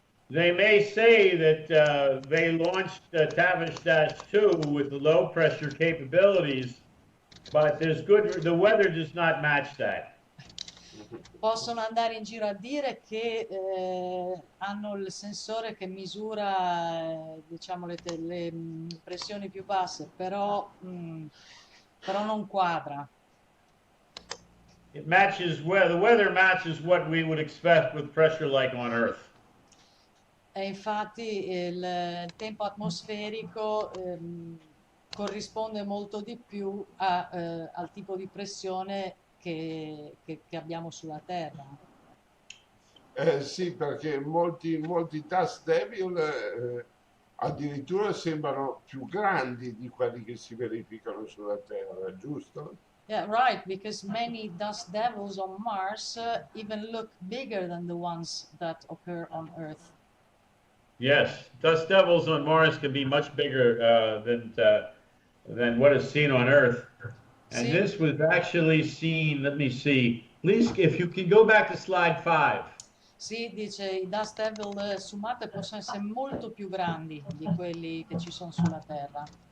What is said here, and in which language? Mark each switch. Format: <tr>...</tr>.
<en>They may say that they launched Tavish-2 with the low pressure capabilities, but the weather does not match that.</en> <it>Possono andare in giro a dire che hanno il sensore che misura diciamo le pressioni più basse, però non quadra.</it> <en>It matches the weather matches what we would expect with pressure like on Earth.</en> <it>E infatti il tempo atmosferico corrisponde molto di più al tipo di pressione che abbiamo sulla Terra. Sì, perché molti dust devil addirittura sembrano più grandi di quelli che si verificano sulla Terra, giusto?</it> <en>Yeah, right, because many dust devils on Mars even look bigger than the ones that occur on Earth. Yes, dust devils on Mars can be much bigger than what is seen on Earth. And this was actually seen, let me see, please, if you can go back to slide 5.</en> <it>Sì, dice i dust devil su Marte possono essere molto più grandi di quelli che ci sono sulla Terra.</it>